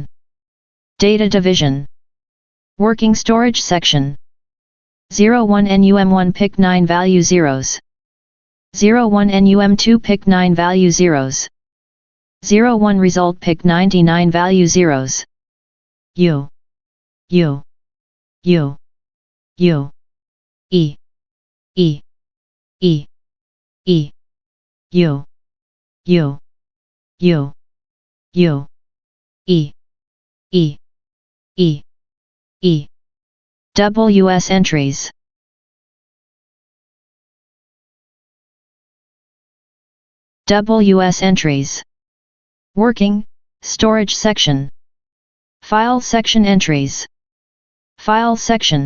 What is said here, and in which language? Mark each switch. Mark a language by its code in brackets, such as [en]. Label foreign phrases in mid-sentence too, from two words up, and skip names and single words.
[en] Data division. Working storage section. 01 NUM1 pick 9 value zeros. 01 NUM2 pick 9 value zeros. 01 result pick 99 value zeros. U. U. U. U. E. E. E. E. U. U. U. U. E. E. E. E. WS entries. WS entries. Working, storage section. File section entries. File section.